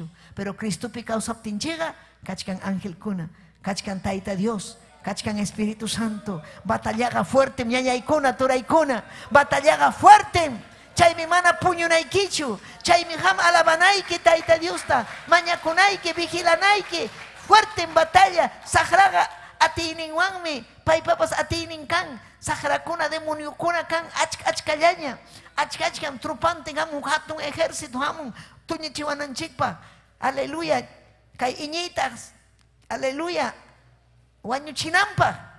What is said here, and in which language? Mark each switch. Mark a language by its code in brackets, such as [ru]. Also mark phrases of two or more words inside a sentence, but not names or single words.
[qu] Pero Cristopi kawsaptinchiqa kachkan angelkuna, kachkan Taita Dios, kachkan Espíritu Santo. Batallaqa fuerte ñañaykuna turaykuna, batallaqa fuerte. Chaymi mana puñunaykichu, chaymi ham alabanayki Taita Diosta, mañakunayki, vigilanayki, [es] fuerte en batalla. [qu] Sahraqa atiyninwanmi paypapas atiynin kan, sahrakuna demoniokuna kan achkallaña, achkam trupante hamun hatun ejército hamun tuñichiwananchikpa. Aleluya, kay iñitas, aleluya, wañuchinanpaq.